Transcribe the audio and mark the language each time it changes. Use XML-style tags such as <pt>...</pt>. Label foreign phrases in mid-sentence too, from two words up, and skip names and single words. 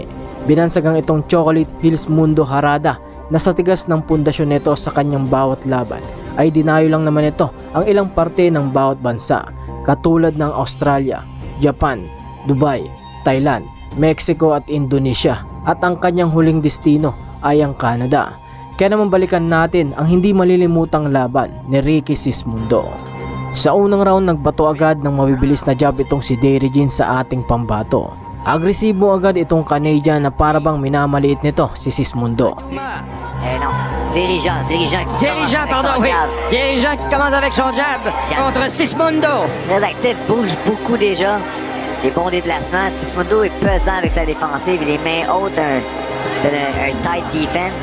<tl>Binansagang itong Chocolate Hills Mundo Harada na sa tigas ng pundasyon nito sa kanyang bawat laban ay dinayo lang naman ito ang ilang parte ng bawat bansa katulad ng Australia, Japan, Dubai, Thailand, Mexico at Indonesia at ang kanyang huling destino ay ang Canada. Kaya naman balikan natin ang hindi malilimutang laban ni Ricky Sismundo. Sa unang round nagbato agad ng mabibilis na jab itong si Derry Jean sa ating pambato. Agresibo agad itong Canadian na parabang minamaliit nito si Sismundo.</tl> <fr>Non, dirigeant qui commence avec son jab contre Sismundo. Très actif, bouge beaucoup déjà. Des bons déplacements. Sismundo est pesant avec sa défensive, les mains hautes, un</fr> <en>tight defense.</en>